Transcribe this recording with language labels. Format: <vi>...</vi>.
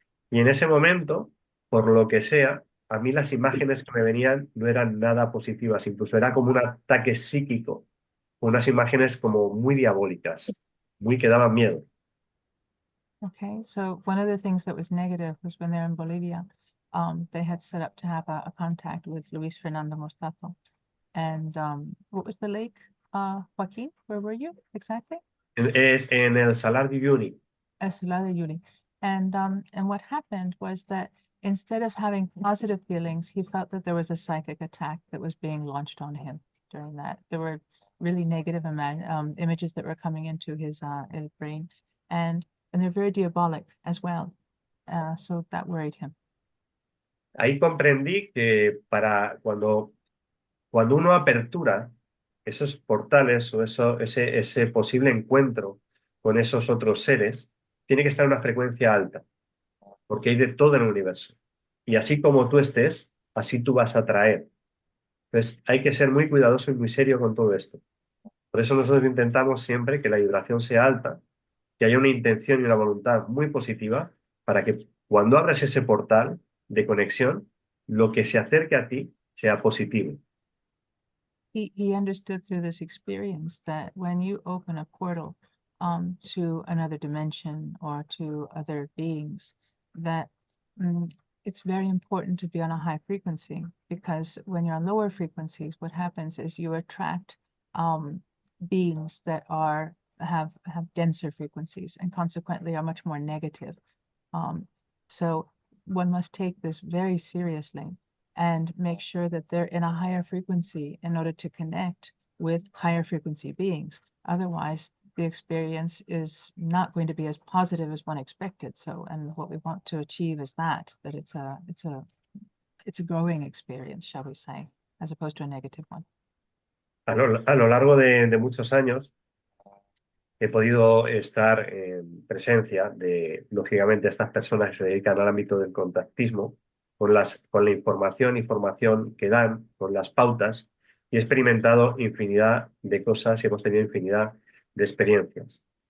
<es>Y en ese momento, por lo que sea, a mí las imágenes que me venían no eran nada positivas, incluso era como un ataque psíquico, unas imágenes como muy diabólicas, muy que daban miedo.</es> <en>Okay, so one of the things that was negative was when they're in Bolivia, they had set up to have a contact with Luis Fernando Mostazo. And what was the lake, Joaquin? Where were you exactly?</en> <es>Es en el Salar de Uyuni. Salar de Uyuni.</es> <en>And what happened was that instead of having positive feelings, he felt that there was a psychic attack that was being launched on him during that. There were really negative images that were coming into his brain, and they're very diabolic as well. So that worried him.</en> <es>Ahí comprendí que para cuando uno apertura esos portales o ese posible encuentro con esos otros seres, tiene que estar en una frecuencia alta, porque hay de todo en el universo. Y así como tú estés, así tú vas a atraer. Entonces hay que ser muy cuidadoso y muy serio con todo esto. Por eso nosotros intentamos siempre que la vibración sea alta, que haya una intención y una voluntad muy positiva para que cuando abres ese portal de conexión, lo que se acerque a ti sea positivo.</es> <en>He understood through this experience that when you open a portal to another dimension or to other beings, that it's very important to be on a high frequency, because when you're on lower frequencies, what happens is you attract beings that have denser frequencies and consequently are much more negative. So one must take this very seriously and make sure that they're in a higher frequency in order to connect with higher frequency beings. Otherwise, the experience is not going to be as positive as one expected. So, and what we want to achieve is that it's a growing experience, shall we say, as opposed to a negative one.</en> <es>A lo largo de muchos años he podido estar en presencia de, lógicamente, estas personas que se dedican al ámbito del contactismo, con la información que dan, con las pautas, y he experimentado infinidad de cosas y hemos tenido infinidad de experiencias.</es>